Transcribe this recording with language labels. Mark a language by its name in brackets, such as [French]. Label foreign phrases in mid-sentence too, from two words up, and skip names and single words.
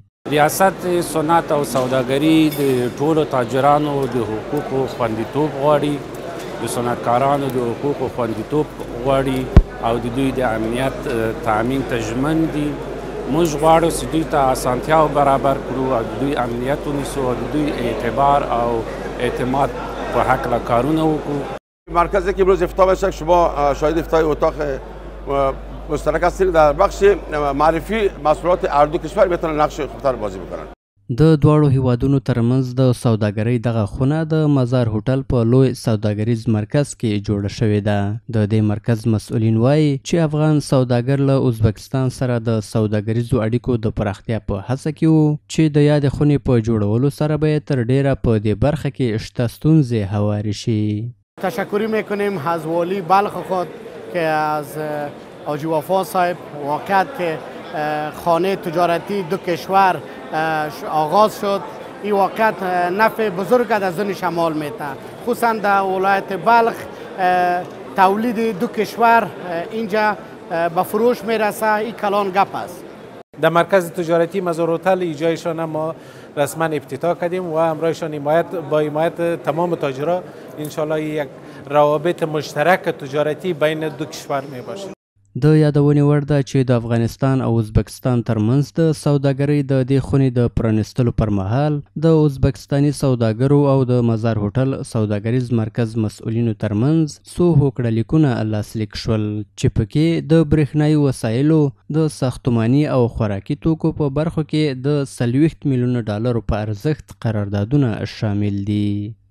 [Pashto] ریاست صنعت او سوداګري د ټولو تاجرانو د حقوقو خوندیتوب غواړي، د صنعتکارانو د حقوقو خوندیتوب غواړي او د دوی د امنیت تامین ته ژمن دي. موږ غواړو چې دوی ته اسانتیاو برابر کړو او د دوی امنیت ونیسو او د دوی اعتبار او اعتماد په هکله کارونه وکړو. [Persian] مرکزی که امروز افتتاح بشه، شما شاهد افتتاح اتاق مشترک هستید در بخش معرفی محصولات هر دو کشور بتونن نقش خوبتر بازی بکنن. [Pashto] د دواړو هیوادونو ترمنځ د سوداګرۍ دغه خونه د مزار هوټل په لوی سوداګریز مرکز کې جوړه شوې ده. د دې مرکز مسؤلین وایي چې افغان سوداګر له ازبکستان سره د سوداګریزو اړیکو د پراختیا په هڅه کې وو چې د یادې خونې په جوړولو سره به تر ډیره په دې برخه کې شته ستونزې هوارې شي. [Persian] تشکر میکنیم از والی بلخ خود که از حاجی وفا صاحب واقعیت که خانه تجارتی دو کشور آغاز شد. این واقعیت نفع بزرگ از زن شمال میده، خصوصا در ولایت بلخ تولید دو کشور اینجا به فروش میرسه. این کلان گپ است. در مرکز تجارتی مزار هتل ایجایشان ما رسما افتتاح کردیم و همراهشان با حمایت تمام تاجران انشالله یک روابط مشترک تجارتی بین دو کشور می باشه. [Pashto] د یادونې وړ ده چې د افغانستان او ازبکستان ترمنځ د سوداګرۍ د دې خونې د پرانیستلو پر مهال د ازبکستاني سوداګرو او د مزار هوټل سوداګریز مرکز مسؤلینو ترمنځ څو هوکړه لیکونه لاسلیک شول چې پکې د برېښنایي وسایلو، د ساختماني او خوراکي توکو په برخو کې د 40 میلیونه ډالرو په ارزښت قراردادونه شامل دي.